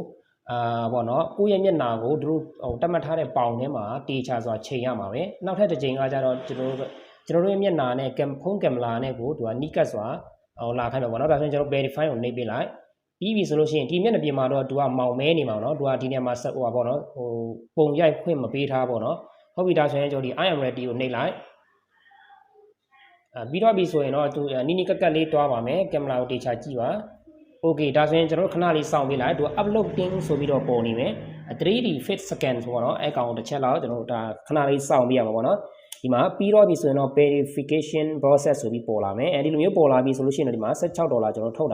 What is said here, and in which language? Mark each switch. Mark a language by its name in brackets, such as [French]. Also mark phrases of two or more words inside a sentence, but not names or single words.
[Burmese] ပေါ့နော်ကိုယ့်ရဲ့မျက်နှာကိုသူတို့တတ်မှတ်ထားတဲ့ပေါင်ထဲမှာတေချာစွာချိန်ရမှာပဲနောက်ထပ်တစ်ကြိမ်ကကျတော့ကျွန်တော်တို့ရဲ့မျက်နှာနဲ့ဖုန်းကင်မရာနဲ့ကိုသူကနီးကပ်စွာလာခိုင်းမှာပေါ့နော်ဒါဆိုရင်ကျွန်တော် verify ကိုနှိပ်ပေးလိုက်ပြီးပြီဆိုလို့ရှိရင်ဒီမျက်နှာပြင်မှာတော့သူကမောင်မဲနေမှာနော်သူကဒီနေရာမှာပေါ့နော်ပုံရိုက်ခွင့်မပေးထားပေါ့နော်ဟုတ်ပြီဒါဆိုရင်ကျွန်တော်ဒီ [English] I am ready [Burmese] ကိုနှိပ်လိုက်ပြီးတော့ပြီဆိုရင်တော့သူနီနီကက်ကက်လေး တွားပါမယ်ကင်မရာကိုတေချာကြည့်ပါ Okay ဒါဆိုရင်ကျွန်တော်တို့ခဏလေးစောင့်ပေးလိုက်သူ uploading ဆိုပြီးတော့ပေါ်နေမယ် [English] 3D fit scan [Burmese] ဆိုတော့အဲ့ကောင်တစ်ချက်လောက်ကျွန်တော်တို့ဒါခဏလေးစောင့်ပေးရမှာပေါ့နော်ဒီမှာပြီးတော့ပြီဆိုရင်တော့ [English] verification process [Burmese] ဆိုပြီးပေါ်လာမယ်အဲဒီလိုမျိုးပေါ်လာပြီဆိုလို့ရှိရင်ဒီမှာ$16ကျွန်တော်ထုတ်တာ